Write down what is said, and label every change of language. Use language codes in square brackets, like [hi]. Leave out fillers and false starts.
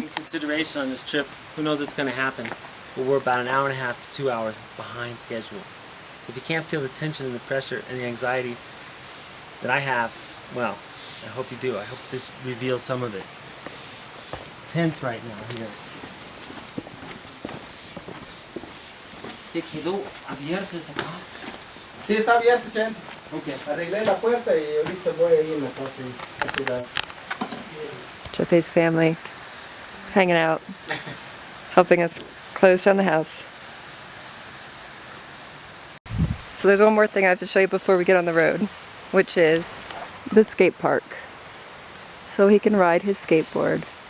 [en] Taking consideration on this trip, who knows what's going to happen? But we're about an hour and a half to 2 hours behind schedule. If you can't feel the tension and the pressure and the anxiety that I have, well, I hope you do. I hope this reveals some of it. It's tense right now here. [es] Se quedó abierta esa casa. Sí, está abierto, Chente. [en] Okay. [es] Arreglé la puerta y ahorita voy ahí en la casa. [en] Chepe's family hanging out, helping us close down the house. So there's one more thing I have to show you before we get on the road, which is the skate park. So he can ride his skateboard.